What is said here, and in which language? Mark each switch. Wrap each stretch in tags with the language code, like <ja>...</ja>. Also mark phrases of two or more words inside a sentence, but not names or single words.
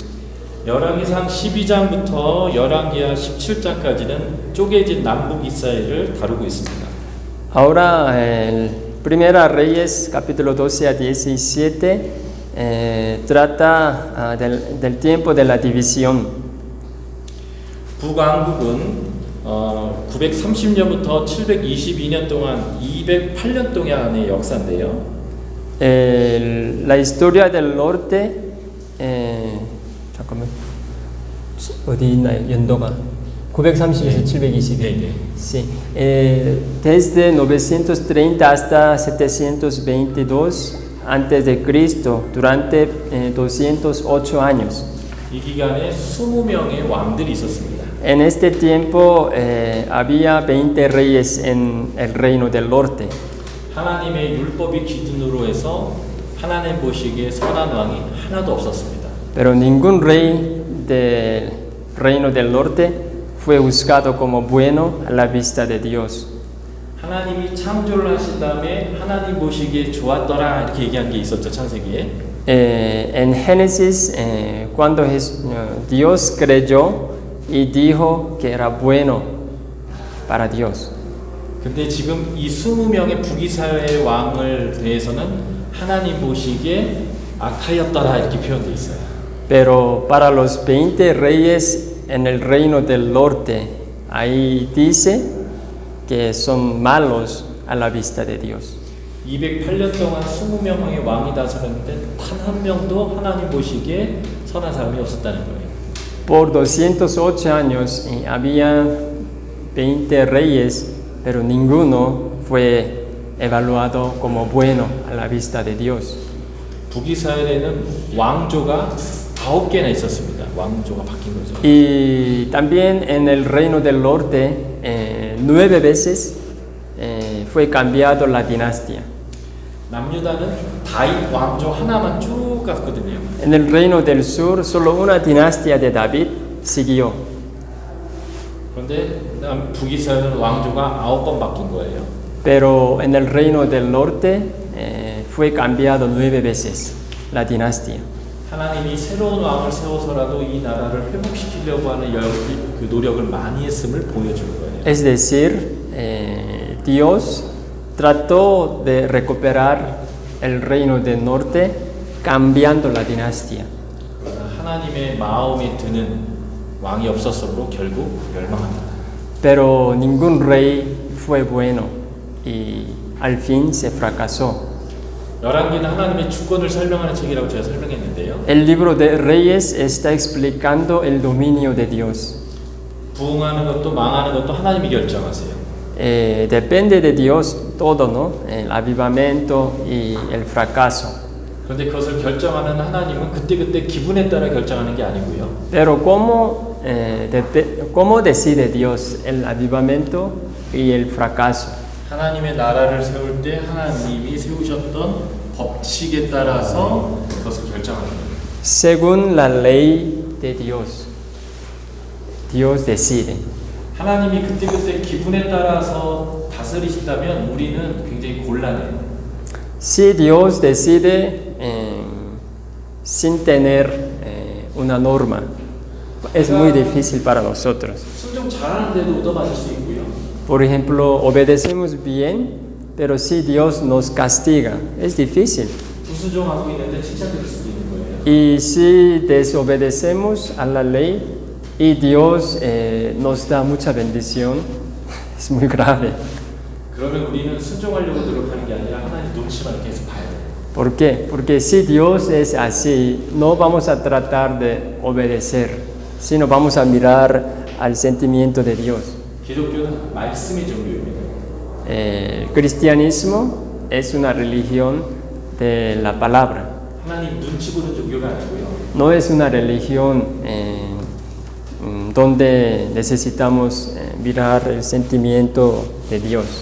<ko>열왕기상 12장부터 열왕기하 17장까지는 쪼개진 남북 이스라엘을 다루고 있습니다.</ko> <es>Ahora, Primera Reyes, capítulo 12 a 17, trata del tiempo de la división.</es> <ko>북왕국은 930년부터 722년 동안 208년 동안의 역사인데요.</ko> <es>La historia del norte,</es> <ko>잠깐만, 어디 있나요? 연도가 930에서 722. 네.</ko> <es>Sí. Desde 930 hasta 722 antes de Cristo, durante 208 años.</es> <ko>이 기간에 20명의 왕들이 있었습니다.</ko> <es>En este tiempo había 20 reyes en el reino del norte.</es> <ko>하나님의 율법이 기준으로 해서 하나님 보시기에 선한 왕이 하나도 없었습니다.</ko> <es>Pero ningún rey del reino del norte fue juzgado como bueno a la vista de Dios.</es> <ko>하나님이 창조를 하신 다음에 하나님 보시기에 좋았더라 이렇게 얘기한 게 있었죠, 창세기에.</ko> <es>En Génesis, cuando Dios creyó y dijo que era bueno para Dios.</es> <ko>근데 지금 이 20명의 북이스라엘 왕을 대해서는 하나님 보시기에 악하였더라 이렇게 표현되어 있어요.</ko> <es>Pero para los 20 reyes en el reino del norte, ahí dice que son malos a la vista de Dios.</es> <ko>208년 동안 20명의 왕이 다스렸는데 단 한 명도 하나님 보시기에 선한 사람이 없었다는 거예요.</ko> <es>Por 208 años había 20 reyes, pero ninguno fue evaluado como bueno a la vista de Dios.</es> <ko>북이스라엘에는 왕조가 9개나 있었습니다. 왕조가 바뀐 거죠.</ko> <es>Y también en el reino del norte, 9 veces fue cambiado la dinastía.</es> <ko>남유다는 다윗 왕조 하나만 쭉 갔거든요.</ko> <es>En el reino del sur, solo una dinastía de David siguió.</es> <ko>그런데 북이스라엘은 왕조가 9번 바뀐 거예요.</ko> <es>Pero en el reino del norte fue cambiado 9 veces la dinastía.</es> <ko>하나님이 새로운 왕을 세워서라도 이 나라를 회복시키려고 하는 그 노력을 많이 했음을 보여주는 거예요.</ko> <es>Es decir, Dios trató de recuperar el reino del norte cambiando la dinastía.</es> <ko>그러나 하나님의 마음에 드는 왕이 없었으므로 결국 멸망합니다.</ko> <es>Pero ningún rey fue bueno y al fin se fracasó.</es> <ko>열왕기는 하나님의 주권을 설명하는 책이라고 제가 설명했는데요.</ko> <es>El libro de Reyes está explicando el dominio de Dios.</es> <ko>부흥하는 것도 망하는 것도 하나님이 결정하세요.</ko> <es>Depende de Dios todo, ¿no? El avivamiento y el fracaso.</es> <ko>그런데 그것을 결정하는 하나님은 그때그때 기분에 따라 결정하는 게 아니고요.</ko> <es>Pero ¿cómo decide Dios el avivamiento y el fracaso?</es> <ko>하나님의 나라를 세울 때 하나님이 세우셨던 법칙에 따라서 그것을 결정하는 거예요.</ko> <es>Según la ley de Dios, Dios decide.</es> <ko>하나님이 그때그때 기분에 따라서 다스리신다면 우리는 굉장히 곤란해요.</ko> <es>Si Dios decide sin tener una norma, es muy difícil para nosotros.</es> <ko>순종 잘하는데도 얻어맞을 수 있고요.</ko> <es>Por ejemplo, obedecemos bien, pero si Dios nos castiga, es difícil.</es> <ko>불순종하고 있는데 칭찬드릴 수도 있는 거예요.</ko> <es>Y si desobedecemos a la ley y Dios nos da mucha bendición, es muy grave.</es> <ko>그러면 우리는 순종하려고 노력하는 게 아니라 하나님 눈치만 계속 봐야 돼요.</ko> <es>¿Por qué? Porque si Dios es así, no vamos a tratar de obedecer, sino vamos a mirar al sentimiento de Dios.</es> <ko>기독교는 말씀의 종교입니다.</ko> <es>El cristianismo es una religión de la palabra.</es> <ko>하나님 눈치 보는 종교가 아니고요.</ko> <es>No es una religión donde necesitamos mirar el sentimiento de Dios,</es>